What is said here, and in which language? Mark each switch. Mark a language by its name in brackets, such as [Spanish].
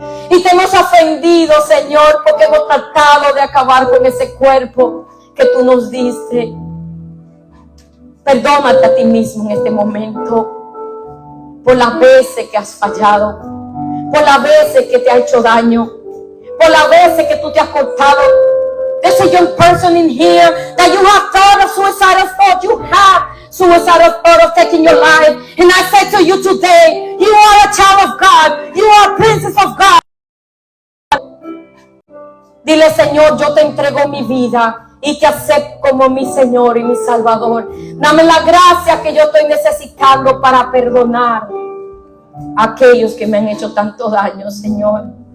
[Spanish] Y te hemos ofendido, Señor, porque hemos tratado de acabar con ese cuerpo que tú nos diste. Perdónate a ti mismo en este momento por las veces que has fallado, por las veces que te ha hecho daño, por las veces que tú te has cortado. [English] There's a young person in here that you have thought of suicidal thoughts. You have suicidal thought of taking your life. And I say to you today, you are a child of God. You are a princess of God. [Spanish] Dile: Señor, yo te entrego mi vida y te acepto como mi Señor y mi Salvador. Dame la gracia que yo estoy necesitando para perdonar a aquellos que me han hecho tanto daño, Señor.